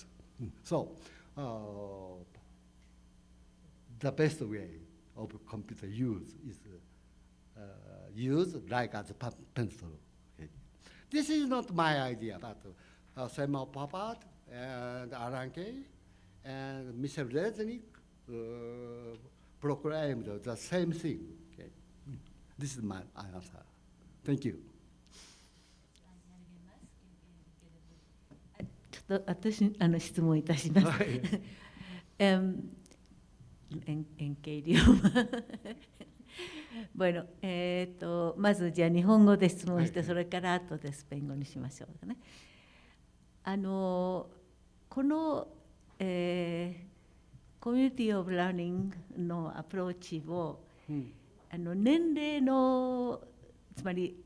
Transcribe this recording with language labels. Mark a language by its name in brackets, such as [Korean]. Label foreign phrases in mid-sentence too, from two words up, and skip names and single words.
[English] So, the best way of computer use is use like as a pencil. Okay. This is not my idea, but Samuel Papat and Alan Kay and Michel Resnick proclaimed the same thing. Okay. This is my answer. Thank you. [Japanese] 私質問いたします。 [Spanish] en qué idioma? Bueno, [Japanese] まずじゃあ日本語で質問して、それから後でスペイン語にしましょうね。この、 [English] community of learning [Japanese] のアプローチを、年齢のつまり